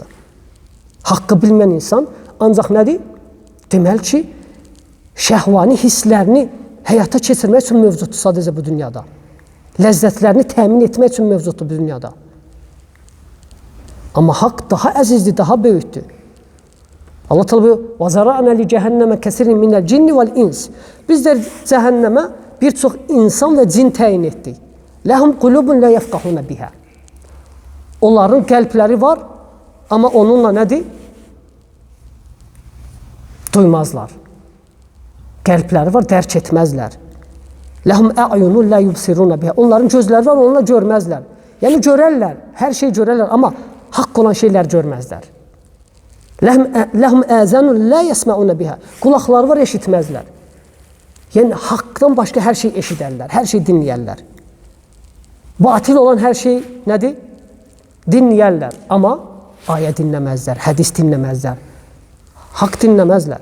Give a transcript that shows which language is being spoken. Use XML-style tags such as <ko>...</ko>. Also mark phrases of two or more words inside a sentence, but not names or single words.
<az>Haqqı bilməyən insan ancaq nədir? Deməli ki, şəhvani hisslərini həyata keçirmək üçün mövcuddur sadəcə bu dünyada. Ləzzətlərini təmin etmək üçün mövcuddur bu dünyada. Amma haqq daha əzizdir, daha böyükdür.</az> <tr>Allah Teala buyuruyor:</tr> <ar>"وذرأنا لجهنم كثيرا من الجن والإنس."</ar> <tr>Biz de cehenneme birçok insan ve cin təyin etdik.</tr> <ar>لهم قلوب لا يفقهون بها.</ar> <az>Onların qəlbləri var, amma onunla nədir? Duymazlar. Qəlbləri var, dərk etməzlər.</az> <ar>لهم أعين لا يبصرون بها.</ar> <az>Onların gözləri var, onunla görməzlər. Yəni görərlər, hər şey görərlər, amma haqq olan şeylər görməzlər.</az> <ar>لهم آذان لا يسمعون بها.</ar> <az>Qulaqları var, eşitməzlər. Yəni haqqdan başqa hər şey eşidərlər, hər şey dinləyərlər. Batil olan hər şey nədir? Dinləyərlər, amma ayə dinləməzlər, hədis dinləməzlər, haqq dinləməzlər.</az>